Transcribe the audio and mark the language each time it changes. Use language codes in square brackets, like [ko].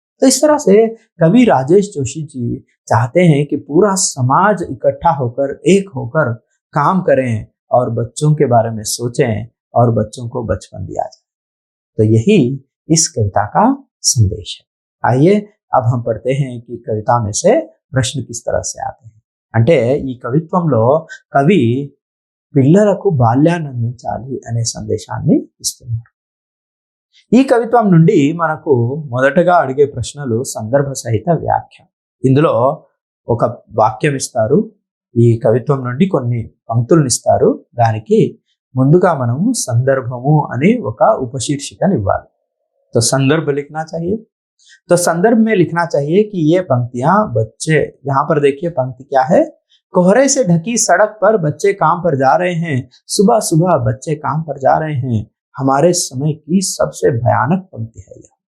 [hi] तो इस तरह से कवि राजेश जोशी जी चाहते हैं कि पूरा समाज इकट्ठा होकर, एक होकर काम करें और बच्चों के बारे में सोचें और बच्चों को बचपन दिया जाए। तो यही इस कविता का संदेश है। आइए अब हम पढ़ते हैं कि कविता में से प्रश्न किस तरह से आते हैं। [te] అంటే ఈ కవిత్వంలో కవి పిల్లలకు బాల్యాన్ని అందించాలి అనే సందేశాన్ని ఇస్తున్నారు. ఈ కవిత్వం నుండి మనకు మొదటగా అడిగే ప్రశ్నలు సందర్భ సహిత వ్యాఖ్య. ఇందులో ఒక వాక్యం ఇస్తారు, ఈ కవిత్వం నుండి కొన్ని పంక్తులను ఇస్తారు, దానికి ముందుగా మనము సందర్భము అని ఒక ఉపశీర్షికను ఇవ్వాలి. [hi] तो संदर्भ लिखना चाहिए। तो संदर्भ में लिखना चाहिए कि ये पंक्तियां बच्चे, यहाँ पर देखिए पंक्ति क्या है, कोहरे से ढकी सड़क पर बच्चे काम पर जा रहे हैं, सुबह सुबह बच्चे काम पर जा रहे हैं, हमारे समय की सबसे भयानक पंक्ति है यह।